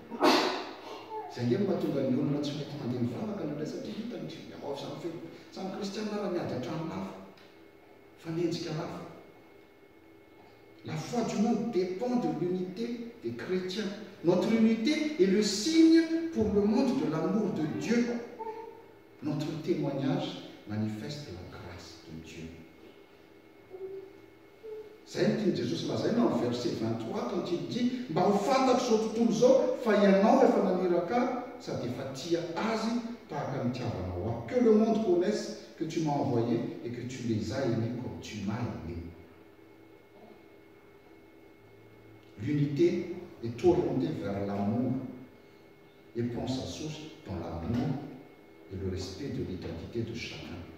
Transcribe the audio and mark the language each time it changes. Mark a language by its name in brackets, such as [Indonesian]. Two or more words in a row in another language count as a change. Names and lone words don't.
[French] La foi du monde dépend de l'unité des chrétiens. Notre unité est le signe pour le monde de l'amour de Dieu. Notre témoignage manifeste la grâce de Dieu. [Malagasy] Senti Jésus lazaina [French] dans le verset 23 quand il dit [Malagasy] mba ho fantatro zao tontolo zao fa ianao efa naniraka sady efa tia azy tahaka ny tiavanao ahy. [French] Que le monde connaisse que tu m'as envoyé et que tu les as aimés comme tu m'as aimé. L'unité est orientée vers l'amour et prend sa source dans l'amour et le respect de l'identité de chacun.